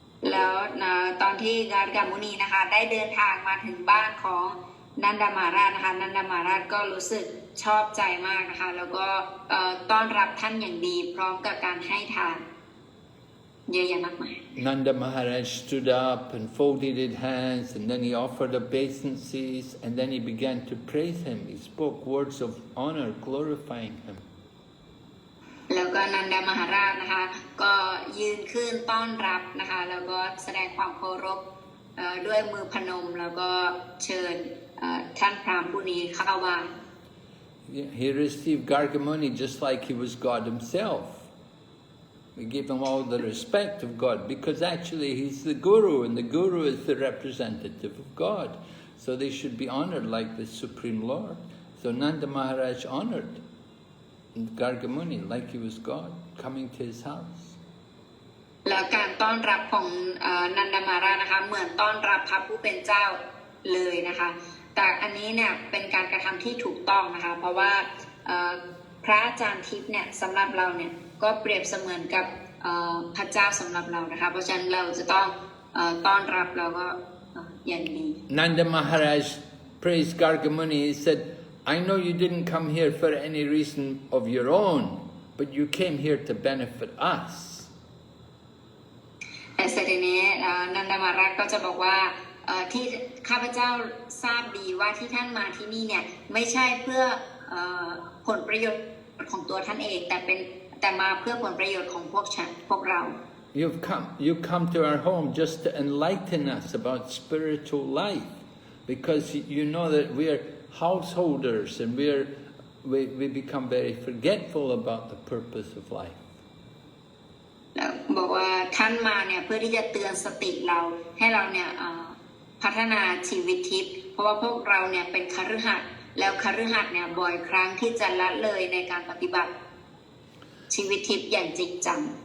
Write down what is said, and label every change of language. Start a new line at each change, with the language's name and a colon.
Thai: แล้วตอนที่การกามุนีนะคะได้เดินทางมาถึงบ้านของนันดามาราชนะคะนันดามาราชก็รู้สึกชอบใจมากนะคะแล้วก็ต้อนรับท่านอย่างดีพร้อมกับการให้ทานเยอะแยะมากมาย
English: Nanda Maharaj stood up and folded his hands and then he offered obeisances and then he began to praise him. He spoke words of honor glorifying him.
Thai: แล้วก็นันดามหาราชนะคะก็ยืนขึ้นต้อนรับนะคะแล้วก็แสดงความเคารพด้วยมือพนมแล้วก็เชิญท่านพราหมณ์ผู้นี้เข้าว่า
English: He received Gargamuni just like he was God himself. We gave him all the respect of God because actually he's the Guru and the Guru is the representative of God. So they should be honored like the Supreme Lord. So Nanda Maharaj honored Gargamuni like he was God coming to his house.
Thai: แล้วการต้อนรับของนันดามาราชนะคะเหมือนต้อนรับพระผู้เป็นเจ้าเลยนะคะแต่อันนี้เนี่ยเป็นการกระทำที่ถูกต้องนะคะเพราะว่าพระอาจารย์ทิพย์เนี่ยสำหรับเราเนี่ยก็เปรียบเสมือนกับพระเจ้าสำหรับเรานะคะเพราะฉะนั้นเราจะต้องต้อนรับแล้วก็อย่างดี
English: Nanda Maharaj praised Gargamuni. He said, I know you didn't come here for any reason of your own, but you came here to benefit us.
Thai: แต่เสร็จนี้นันดามาราชก็จะบอกว่าที่ข้าพเจ้าทราบดีว่าที่ท่านมาที่นี่เนี่ยไม่ใช่เพื่อผลประโยชน์ของตัวท่านเองแต่มาเพื่อผลประโยชน์ของพวกเรา
English: You've come to our home just to enlighten us about spiritual life, because you know that we are householders and we become very forgetful about the purpose of life.
Thai: บอกว่าท่านมาเนี่ยเพื่อที่จะเตือนสติเราให้เราเนี่ยพัฒนาชีวิตทิพย์เพราะว่าพวกเราเนี่ยเป็นคฤหัสถ์แล้วคฤหัสถ์เนี่ยบ่อยครั้งที่จะละเลยในการปฏิบัติชีวิตทิพย์อย่างจริงจัง